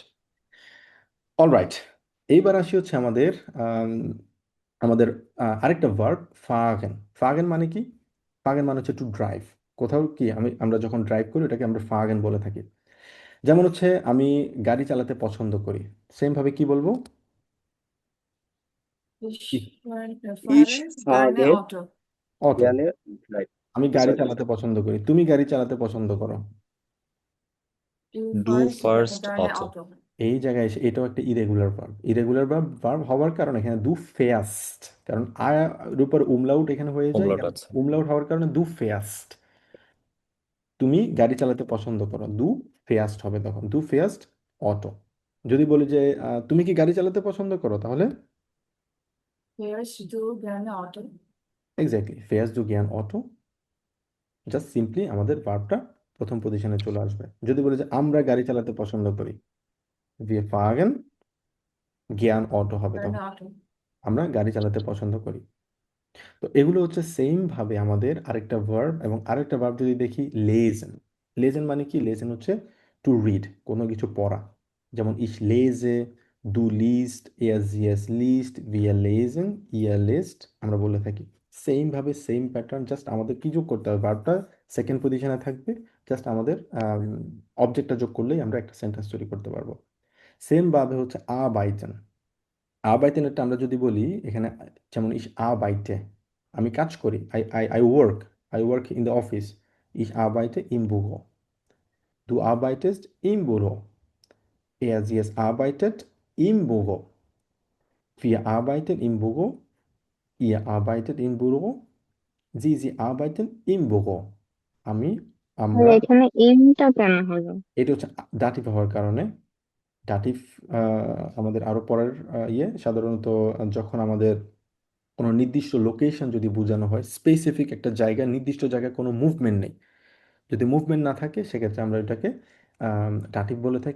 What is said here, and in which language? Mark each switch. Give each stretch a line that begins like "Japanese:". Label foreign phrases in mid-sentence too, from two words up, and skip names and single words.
Bangla: অলরাইট, এইবার আসি হচ্ছে আমাদের আম, আমাদের আরেকটা ভার্ব, ফাগেন। ফাগেন মানে কি, ফাগেন মানে হচ্ছে
English: to drive.
Bangla: কোথাও কি আমরা যখন ড্রাইভ করি ওটাকে আমরা ফাগেন বলে থাকি। যেমন হচ্ছে আমি গাড়ি চালাতে পছন্দ করি, সেম ভাবে কি বলবো,
German: Ich fahren gerne fahre Auto. অটো। gerne drive.
Bangla: আমি গাড়ি
English: Sorry.
Bangla: চালাতে পছন্দ করি, তুমি গাড়ি চালাতে পছন্দ করো।
German: Du du fährst fährst gerne Auto. Auto.
Bangla: এই জায়গায় এসে এটাও একটা ইরেগুলার ভার্ব। ইরেগুলার ভার্ব হওয়ার কারণে এখানে
German: du fährst,
Bangla: কারণ আর উপর উমলাউট এখানে হয়ে যায়, ওমলাট এখানে আছে। উমলাউট হওয়ার কারণে
German: du fährst.
Bangla: তুমি গাড়ি চালাতে পছন্দ করো,
German: du fährst
Bangla: হবে তখন,
German: du fährst Auto.
Bangla: যদি বলি যে তুমি কি গাড়ি চালাতে পছন্দ করো, তাহলে
German: Fährst du gerne Auto?
Bangla: এক্স্যাক্টলি
German: fährst du gerne Auto,
English: just simply
Bangla: আমাদের ভার্বটা প্রথম পজিশনে চলে আসবে। যদি বলি যে আমরা গাড়ি চালাতে পছন্দ করি,
German: wir fahren gerne Auto হবে Gerne
Bangla: তখন,
German: Auto.
Bangla: আমরা গাড়ি চালাতে পছন্দ করি। তো এগুলো হচ্ছে সেম ভাবে আমাদের আরেকটা ভার্ব, এবং আরেকটা ভার্ব যদি দেখি লেজেন। লেজেন মানে কি, লেজেন হচ্ছে
English: to read,
Bangla: কোনো কিছু পড়া।
German: যেমন ich lese, du liest, er sie es liest, wir lesen, ihr lest,
Bangla: আমরা বলে থাকি। সেম ভাবে সেম প্যাটার্ন, জাস্ট আমাদের কি যোগ করতে হবে, ভার্বটা সেকেন্ড পজিশনে থাকবে, জাস্ট আমাদের অবজেক্টটা যোগ করলেই আমরা একটা সেন্টেন্স তৈরি করতে পারবো। সেম ভাবে হচ্ছে আ বাইটেন। আ বাইটেন, আমরা যদি বলি এখানে, যেমন
German: ich arbeite,
Bangla: আমি কাজ করি,
English: I work in the office,
German: ich arbeite im Büro. Du arbeitest im Büro. Sie es arbeitet im Büro. Wir arbeiten im Büro. Ihr arbeitet im Büro. Sie arbeiten im Büro.
Bangla: আমি, আমরা, এখানে এমটা কেন হলো? এটা হচ্ছে দাটিভ হওয়ার কারণে। দাটিভ আমাদের আরো পরের সাধারণত যখন আমাদের কোনো নির্দিষ্ট লোকেশন যদি বোঝানো হয়, স্পেসিফিক একটা জায়গা, নির্দিষ্ট জায়গায় কোনো মুভমেন্ট নেই, যদি মুভমেন্ট না থাকে সেক্ষেত্রে আমরা এটাকে দাটিভ বলে থাকি।